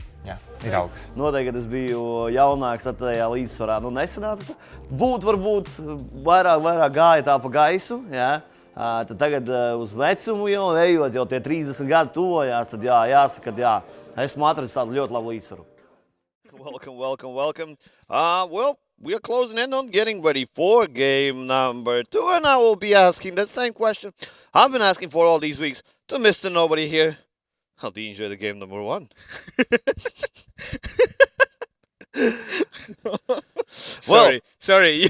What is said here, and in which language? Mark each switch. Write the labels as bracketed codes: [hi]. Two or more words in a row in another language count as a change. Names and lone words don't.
[lv] Jā, ir augsts. Noteikti, kad es biju jaunāks, tad tajā līdzsvarā nesanāca. Varbūt vairāk gāja tā pa gaisu, jā. Tad tagad uz vecumu jau ejot, jau tie 30 gadi tuvojās, tad jāsaka, ka esmu atradis tādu ļoti labu līdzsvaru. [en] Welcome. Well, we are closing in on getting ready for game number 2, and I will be asking that same question I've been asking for all these weeks to Mr. Nobody here. How do you enjoy the game number 1? Sorry.